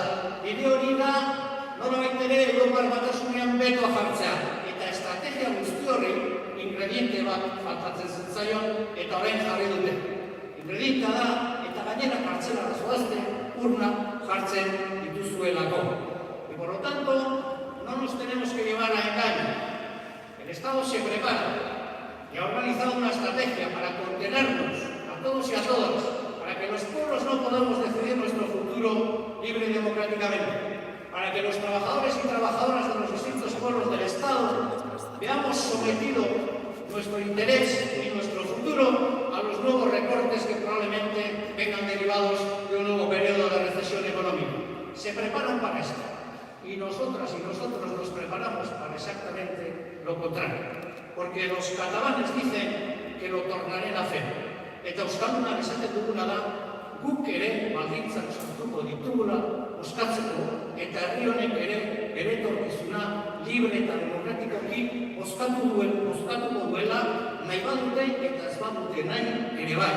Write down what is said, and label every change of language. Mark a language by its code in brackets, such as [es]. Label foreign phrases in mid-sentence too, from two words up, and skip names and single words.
[eu] Bide hori da, nolabait ere Europar Batasunean betoa jartzea. Eta estrategia guzti horri, ingrediente bat faltatzen zentzaion, eta orain jarri dute. Ingredientea da, eta gainera kartzelara zoazte, urna jartzen dituzuelako. [es] Y por lo tanto, no nos tenemos que llevar a engaño. El Estado se prepara y ha organizado una estrategia para contenernos a todos y a todas, para que los pueblos no podamos decidir nuestro futuro libre y democráticamente, para que los trabajadores y trabajadoras de los distintos pueblos del Estado veamos sometido nuestro interés y nuestro futuro a los nuevos recortes que probablemente vengan derivados de un nuevo periodo de recesión económica. Se preparan para esto. Y nosotras y nosotros nos preparamos para exactamente lo contrario. Porque los catalanes dicen que lo tornarán a hacer. [eu] Eta euskaldunak esaten duguna da, guk ere baldintzak sartuko ditugula bozkatzeko, eta herri honek ere bere etorkizuna libre eta demokratikoki bozkatuko duela nahi badute eta ez badute nahi ere bai.